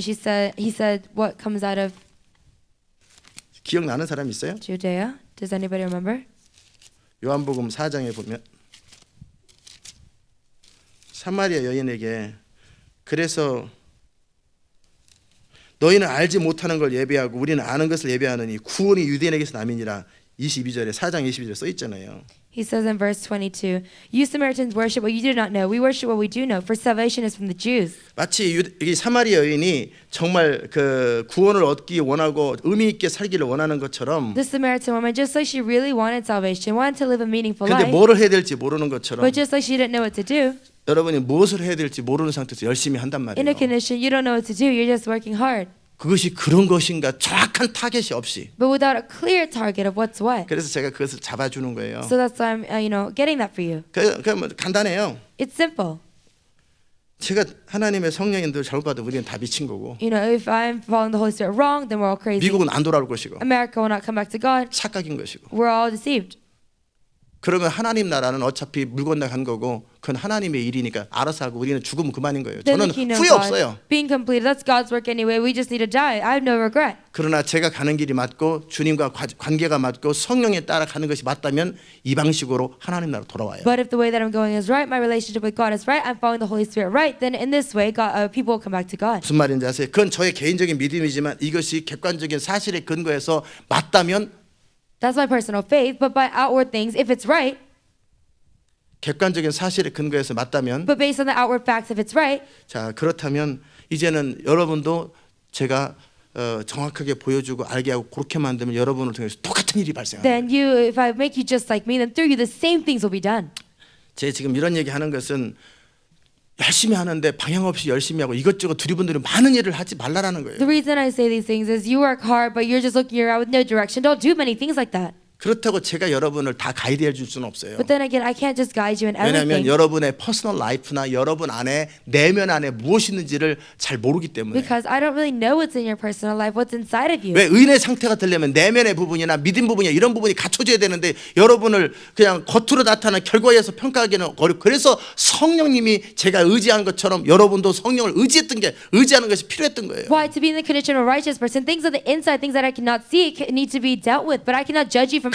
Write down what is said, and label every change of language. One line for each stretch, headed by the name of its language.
English: He said, what comes out of
Korean: 기억나는 사람 있어요?
English: Judea? Does anybody remember?
Korean: 요한복음 4장에 보면 사마리아 여인에게 그래서 너희는 알지 못하는 걸 예배하고 우리는 아는 것을 예배하느니 구원이 유대인에게서 남이니라 22절에 4장 22절에 써 있잖아요.
English: He says in verse 22, you Samaritans worship what you do not know. We worship what we do know, for salvation is from the Jews.
Korean: 마치 이 사마리아 여인이 정말 그 구원을 얻기 원하고 의미 있게 살기를 원하는 것처럼
English: The Samaritan woman, just like she really wanted salvation, wanted to live a meaningful
Korean: 근데 뭐를 해야 될지 모르는 것처럼
English: but just like she didn't know what to do,
Korean: 여러분이 무엇을 해야 될지 모르는 상태에서 열심히 한단
English: in a
Korean: 말이에요.
English: condition you don't know what to do, you're just working hard,
Korean: 그것이 그런 것인가 정확한 타겟이 없이
English: but without a clear target of what's what.
Korean: 그래서 제가 그것을 잡아주는 거예요.
English: So that's why I'm, getting that for you.
Korean: 뭐 간단해요.
English: It's simple.
Korean: 제가 하나님의 성령인들 잘못 봐도 우리는 다 미친 거고
English: You know, if I'm following the Holy Spirit wrong, then we're all crazy.
Korean: 미국은 안 돌아올 것이고
English: America will not come back to God.
Korean: 착각인 것이고
English: We're all deceived.
Korean: 그러면 하나님 나라는 어차피 물 건너간 거고 그건 하나님의 일이니까 알아서 하고 우리는 죽으면 그만인 거예요.
English: Then
Korean: 저는
English: the kingdom
Korean: 후회
English: of
Korean: 없어요.
English: God being completed, that's God's work anyway. We just need to die. I have no regret.
Korean: 그러나 제가 가는 길이 맞고 주님과 관계가 맞고 성령에 따라 가는 것이 맞다면 이 방식으로 하나님 나라로 돌아와요.
English: But if the way that I'm going is right, my relationship with God is right, I'm following the Holy Spirit right, then in this way, people will come back to God.
Korean: 무슨 말인지 아세요? 그건 저의 개인적인 믿음이지만 이것이 객관적인 사실에 근거해서 맞다면
English: That's my personal faith. But by outward things, if it's right,
Korean: 객관적인 사실에 근거해서 맞다면
English: but based on the outward facts, if it's right,
Korean: 자 그렇다면 이제는 여러분도 제가 정확하게 보여주고 알게 하고 그렇게 만들면 여러분을 통해서 똑같은 일이 발생합니다.
English: then if I make you just like me, then through you, the same things will be done.
Korean: 제가 지금 이런 얘기하는 것은 열심히 하는데 방향 없이 열심히 하고 이것저것 두리번들이 많은 일을 하지 말라라는 거예요.
English: The reason I say these things is you work hard, but you're just looking around with no direction. Don't do many things like that.
Korean: 그렇다고 제가 여러분을 다 가이드해 줄 수는 없어요.
English: But then again, I can't just guide you in
Korean: 왜냐하면
English: everything.
Korean: 여러분의 퍼스널 라이프나 여러분 안에 내면 안에 무엇이 있는지를 잘 모르기 때문에.
English: Because I don't really know what's in your personal life, what's inside of you.
Korean: 왜 의인의 상태가 되려면 내면의 부분이나 믿음 부분이나 이런 부분이 갖춰져야 되는데 여러분을 그냥 겉으로 나타나는 결과에서 평가하기는 어렵고 그래서 성령님이 제가 의지한 것처럼 여러분도 성령을 의지하는 것이 필요했던 거예요.
English: Why? To be in the condition of a righteous person, things on the inside, things that I cannot see, need to be dealt with. But I cannot judge you from